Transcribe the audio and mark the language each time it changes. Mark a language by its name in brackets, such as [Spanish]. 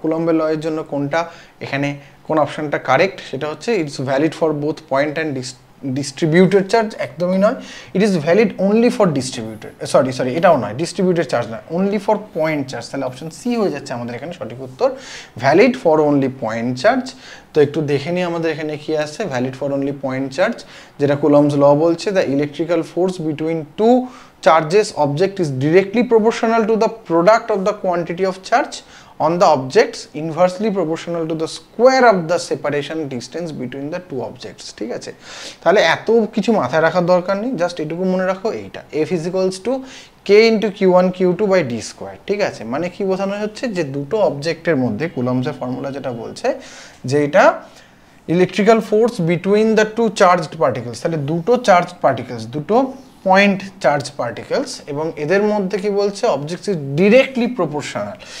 [Bangla] কুলম্বের ল এর জন্য কোনটা এখানে কোন অপশনটা কারেক্ট, সেটা হচ্ছে [English] it's valid for both point and distributed charge, [Bangla] একদমই নয়। [English] it is valid only for distributed, [Bangla] sorry এটাও নয়, ডিস্ট্রিবিউটেড চার্জ নয়, [English] Only for point charge. [Bangla] তাহলে অপশন সি হয়ে যাচ্ছে আমাদের এখানে সঠিক উত্তর, [English] Valid for only point charge. [Bangla] তো একটু দেখে নিই আমাদের এখানে কি আসছে, valid for only point charge, যেটা কুলম্বস ল বলছে, [English] The electrical force between two charges object is directly proportional to the product of the quantity of charge on the objects, inversely proportional to the square of the separation distance between the two objects, ঠিক আছে। [Bangla] তাহলে এত কিছু মাথায় রাখার দরকার নেই, just এটুকু মনে রাখো, এইটা F is equals to K into Q1 Q2 by D square, ঠিক আছে। মানে কি বোঝানো হচ্ছে, যে দুটো অবজেক্টের মধ্যে কুলম্বসের ফর্মুলা যেটা বলছে, যে এটা [English] electrical force between the two charged particles, [Bangla] তাহলে দুটো চার্জড পার্টিকেলস, দুটো পয়েন্ট চার্জ পার্টিকেলস, এবং এদের মধ্যে কি বলছে, [English] Object is directly proportional.